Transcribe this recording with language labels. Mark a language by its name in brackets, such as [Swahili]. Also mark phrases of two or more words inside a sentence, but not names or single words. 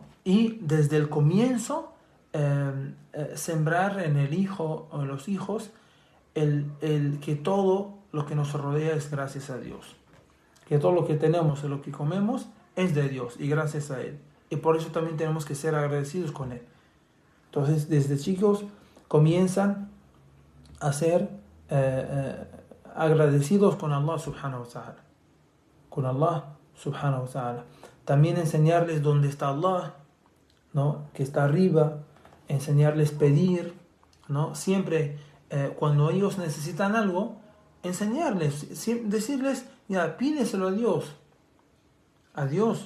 [Spanish] Y desde el comienzo sembrar en el hijo o en los hijos el que todo lo que nos rodea es gracias a Dios, que todo lo que tenemos y lo que comemos es de Dios y gracias a Él, y por eso también tenemos que ser agradecidos con Él. Entonces desde chicos comienzan a ser agradecidos con Allah [Arabic] سبحانه وتعالى, [Spanish] con Allah [Arabic] سبحانه وتعالى. [Spanish] También enseñarles dónde está Allah, ¿no? Que está arriba, enseñarles pedir, ¿no? Siempre cuando ellos necesitan algo, enseñarles, decirles, ya, pídeselo a Dios. A Dios.